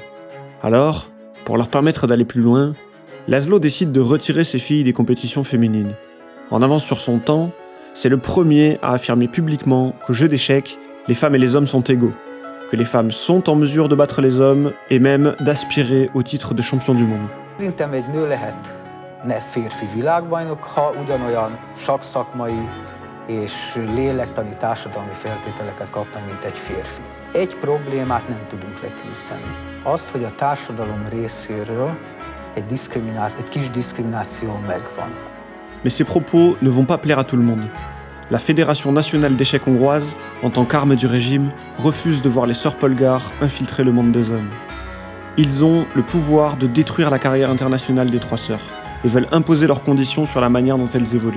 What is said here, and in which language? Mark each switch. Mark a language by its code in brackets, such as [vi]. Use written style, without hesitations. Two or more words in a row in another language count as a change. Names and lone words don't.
[fr] Alors, pour leur permettre d'aller plus loin, Laszlo décide de retirer ses filles des compétitions féminines. En avance sur son temps, c'est le premier à affirmer publiquement qu'au jeu d'échecs, les femmes et les hommes sont égaux, que les femmes sont en mesure de battre les hommes et même d'aspirer au titre de champion du monde. [hu] Szerintem egy nő lehetne férfi világbajnok, ha ugyanolyan sakszakmai és lélektani társadalmi feltételeket kapna, mint egy férfi. Egy problémát nem tudunk leküzdeni. Az, hogy a társadalom részéről egy kis diszkrimináció megvan. [fr] Mais ces propos ne vont pas plaire à tout le monde. La Fédération nationale d'échecs hongroise, en tant qu'arme du régime, refuse de voir les sœurs Polgar infiltrer le monde des hommes. Ils ont le pouvoir de détruire la carrière internationale des trois sœurs et veulent imposer leurs conditions sur la manière dont elles évoluent.